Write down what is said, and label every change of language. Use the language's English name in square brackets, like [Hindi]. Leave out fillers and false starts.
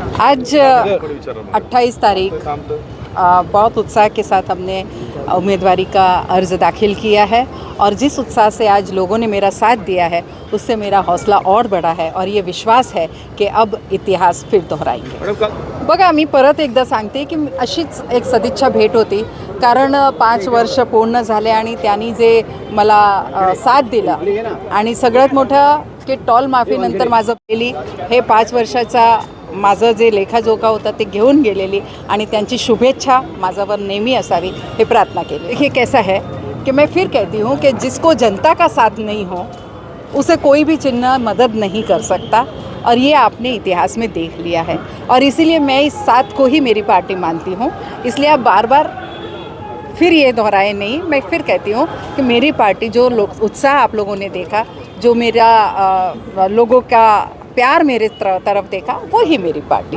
[Hindi] आज 28 तारीख बहुत उत्साह के साथ हमने उम्मीदवारी का अर्ज़ दाखिल किया है, और जिस उत्साह से आज लोगों ने मेरा साथ दिया है, उससे मेरा हौसला और बढ़ा है, और ये विश्वास है की अब इतिहास फिर दोहराएंगे। [Marathi] बघा, मी परत एकदा सांगते की अशीच एक सदिच्छा भेट होती, कारण 5 वर्ष पूर्ण झाले आणि त्यांनी जे मला साथ दिला, आणि सगळ्यात मोठं की टॉल माफीनंतर माझं पहिली हे 5 वर्षाचा माझं जे लेखाजोखा होता ते घेऊन गेलेली, आणि त्यांची शुभेच्छा माझ्यावर नेहमी असावी हे प्रार्थना केली। [Hindi] ये कैसा है कि मैं फिर कहती हूँ कि जिसको जनता का साथ नहीं हो उसे कोई भी चिन्ह मदद नहीं कर सकता, और ये आपने इतिहास में देख लिया है, और इसीलिए मैं इस साथ को ही मेरी पार्टी मानती हूँ। इसलिए आप बार बार फिर ये दोहराए नहीं, मैं फिर कहती हूँ कि मेरी पार्टी जो उत्साह आप लोगों ने देखा, जो मेरा लोगों का प्यार मेरे तरफ देखा, वो ही मेरी पार्टी।